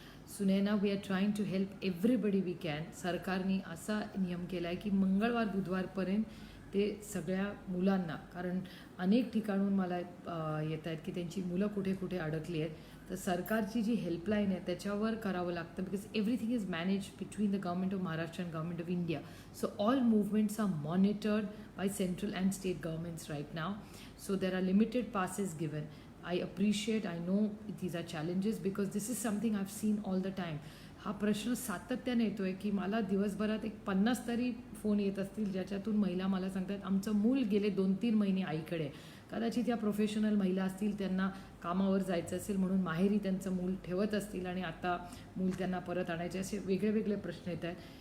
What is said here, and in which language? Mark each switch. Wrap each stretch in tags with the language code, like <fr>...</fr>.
<mr>Sunaina,</mr> <en>We are trying to help everybody we can.</en> <mr>सरकारने असा नियम केला आहे की मंगळवार बुधवारपर्यंत ते सगळ्या मुलांना, कारण अनेक ठिकाणून मला येत आहेत की त्यांची मुलं कुठे कुठे अडकली आहेत, तर सरकारची जी हेल्पलाईन आहे त्याच्यावर करावं लागतं.</mr> <en>Because everything is manage between the government of Maharashtra and government of India. So all movements are monitored by central and state governments right now. So there are limited passes given. I appreciate, I know these are challenges because this is something I've seen all the time.</en> <mr>हा प्रश्न सातत्याने येतो आहे की मला दिवसभरात एक 50 तरी फोन येत असतील ज्याच्यातून महिला मला सांगतात आमचं मूल गेले 2-3 महिने आईकडे. कदाचित या प्रोफेशनल महिला असतील, त्यांना कामावर जायचं असेल म्हणून माहेरी त्यांचं मूल ठेवत असतील आणि आता मूल त्यांना परत आणायचे, असे वेगळे वेगळे प्रश्न येत आहेत.</mr>